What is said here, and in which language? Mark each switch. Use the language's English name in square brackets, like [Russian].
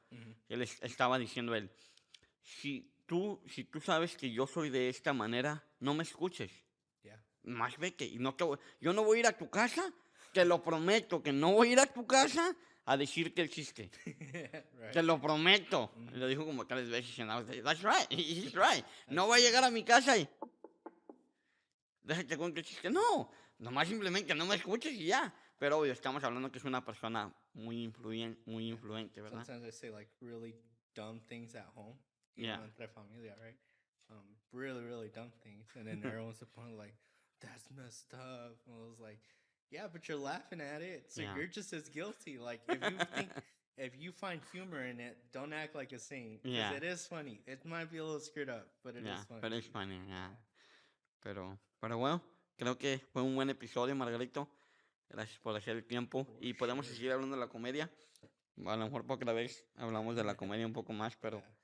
[Spanish] Mhm. Él estaba diciendo él, si tú sabes que yo soy de esta manera, no me escuches. [English] Yeah. [Spanish] Más vete, y yo no voy a ir a tu casa, te lo prometo, que no voy a ir a tu casa a decirte el chiste. [English] Right. [Spanish] Te lo prometo. Ujú. Lo dijo como 3 veces [English] and I was like, that's right, he's right. [Spanish] No voy a llegar a mi casa y déjate cuento el chiste. No, nomás simplemente no me escuches y ya. Pero obvio, estamos hablando que es una persona muy influente, ¿verdad? [English] Sometimes I say like really dumb things at home. Yeah. [Spanish] Entre familia, [English] right? Really, really dumb things. And then everyone's like, that's messed up. And I was like, yeah, but you're laughing at it. So Yeah. you're just as guilty. Like if you find humor in it, don't act like a saint. Because Yeah. it is funny. It might be a little screwed up, but it Yeah, is funny. [Spanish] pero es [English] funny, yeah. [Spanish] Pero bueno, creo que fue un buen episodio, Margarito. Gracias por hacer el tiempo. [English] For [Spanish] Y podemos [English] sure. [Spanish] seguir hablando de la comedia. A lo mejor por otra vez hablamos de la comedia un poco más, pero